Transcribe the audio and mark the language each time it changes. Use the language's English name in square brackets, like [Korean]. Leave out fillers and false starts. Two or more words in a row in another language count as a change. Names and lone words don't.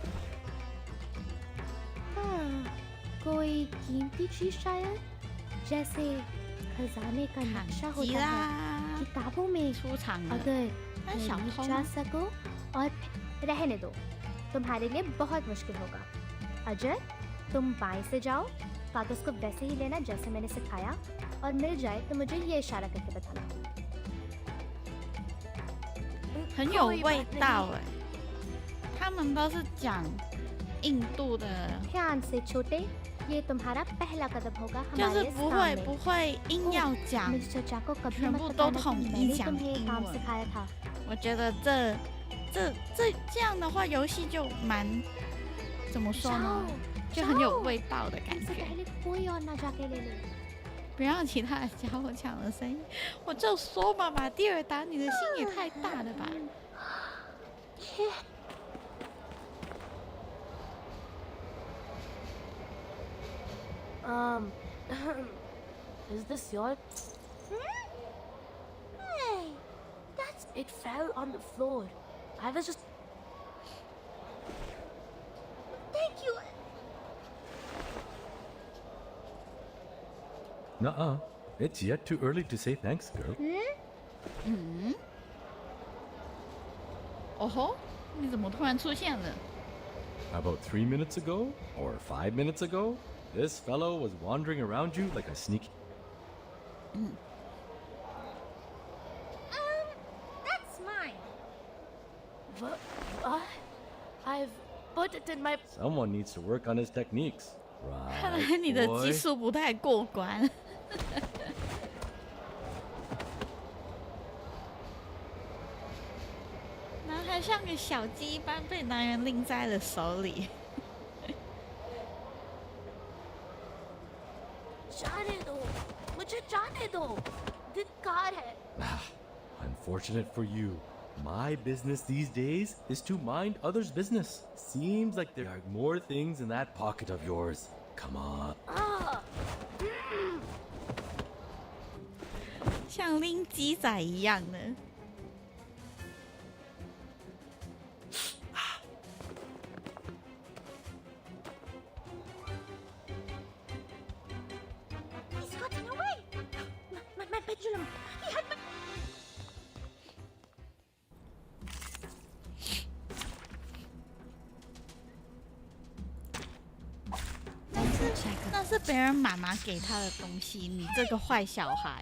[Hindi] कोई कीमती चीज शायद, जैसे खजाने का नक्शा होता है किताबों में। अगर तुम जा सको और रहने दो, तुम्हारे लिए बहुत मुश्किल होगा। अजय, तुम बाएं से जाओ, कागज को वैसे ही लेना जैसे मैंने सिखाया, और मिल जाए तो मुझे ये इशारा करके बताना। [Chinese] 很有味道哎，他们都是讲印度的， [Hindi] ध्यान से छोटे, ये तुम्हारा पहला कदम होगा [Chinese] 就 [Hindi] हमारे [Chinese] 是 [Hindi] सामने। [Chinese] 不会硬要讲， [Hindi] मिस चचा को कभी [Chinese] 全 [Hindi] मत [Chinese] 部都 [Hindi] बताना कि [Chinese] 统一 [Hindi] मैंने [Chinese] 讲 [Hindi] तुम्हें ये [Chinese] 英 [Hindi] काम [Chinese] 文。 [Hindi] सिखाया था। [Chinese] 我觉得这样的话，游戏就蛮怎么说呢，就很有味道的感 [Hindi] तुमसे [Chinese] 觉。 [Hindi] पहले कोई और ना जाके ले ले। [Chinese] 不让其他的家伙抢了声音，我就说嘛，玛蒂尔达，你的心也太大了吧！ [English] Is this your? Hey, that's... It fell on the floor. I was just. Thank you. Nuh-uh. It's yet too early to say thanks, girl. [Chinese] 哦吼，你怎么突然出现了？ [English] About 3 minutes ago, or 5 minutes ago, this fellow was wandering around you like a sneaky... That's mine. What? I've put it in my. Someone needs to work on his techniques. [Chinese] 看来 [English] Right, [Chinese] 你的 [English] boy? [Chinese] 技术不太过关。男孩像个小鸡般被男人拎在了手里。 [English] Unfortunate for you. My business these days is to mind others' business. Seems like there are more things in that pocket of yours. Come on. [Chinese] 像拎鸡仔一样的。 [English] He's gotten away. My pendulum. He had my. [Chinese] 那是别人妈妈给他的东西，你这个坏小孩。